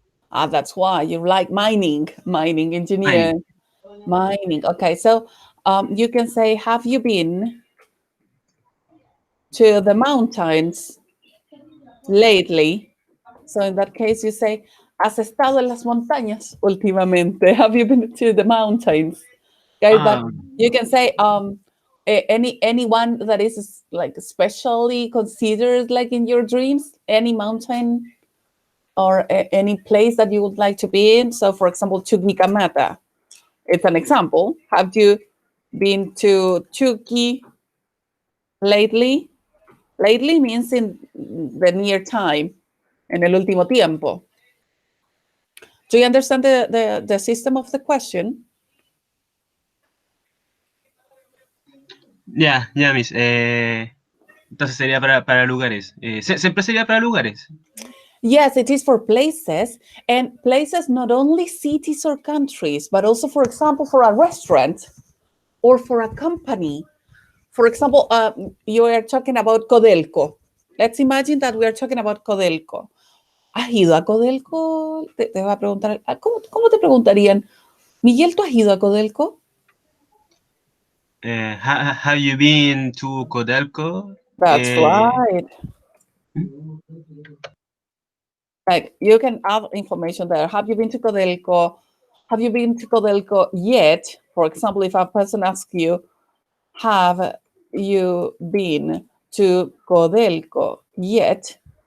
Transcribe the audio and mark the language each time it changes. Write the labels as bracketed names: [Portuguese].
[English] That's why you like mining engineer. Mining. Okay, so you can say, have you been to the mountains lately? So in that case, you say, [Spanish] ¿has estado en las montañas últimamente? [English] Have you been to the mountains? Okay, but you can say anyone that is like especially considered like in your dreams, any mountain or any place that you would like to be in. So for example, Chuquicamata, it's an example. Have you been to Turkey lately? Lately means in the near time, [Spanish] en el último tiempo. [English] Do you understand the system of the question? [Spanish] Ya, Miss. Entonces sería para lugares. Siempre sería para lugares. [English] Yes, it is for places, and places not only cities or countries, but also, for example, for a restaurant or for a company. For example, you are talking about Codelco. Let's imagine that we are talking about Codelco. [Spanish] ¿Has ido a Codelco? Te va a preguntar, ¿cómo te preguntarían? Miguel, ¿tú has ido a Codelco? [English] Have you been to Codelco? That's right. Like, you can add information there. Have you been to Codelco? Have you been to Codelco yet? For example, if a person asks you, have you been to Codelco yet?